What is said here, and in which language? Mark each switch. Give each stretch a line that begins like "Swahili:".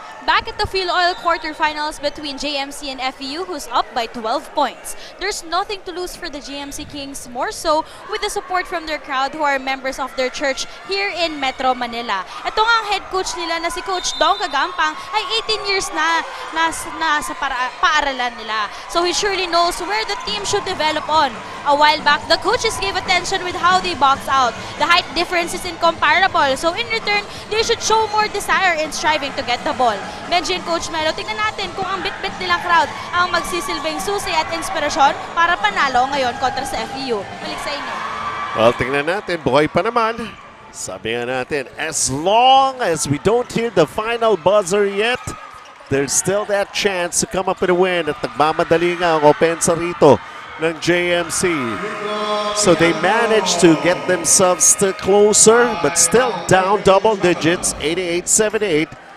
English: Back at the Filoil quarterfinals between JMC and FEU, who's up by 12 points. There's nothing to lose for the JMC Kings, more so with the support from their crowd who are members of their church here in Metro Manila.
Filipino: Ito nga ang head coach nila na si Coach Dong Kagampang ay 18 years na sa paaralan nila.
English: So he surely knows where the team should develop on. A while back, the coaches gave attention with how they box out. The height difference is incomparable, so in return, they should show more desire in striving to get the ball.
Filipino: Benji and Coach Melo, tingnan natin kung ang bit-bit nilang crowd ang magsisilbing susi at inspirasyon para panalo ngayon kontra sa FEU. Balik sa inyo. Well, tingnan natin, buhay pa naman.
English: Sabi nga natin, as long as we don't hear the final buzzer yet, there's still that chance to come up with a win
Filipino: at nagmamadali nga ang opensa rito ng JMC.
English: So they managed to get themselves still closer, but still down double digits, 88-78.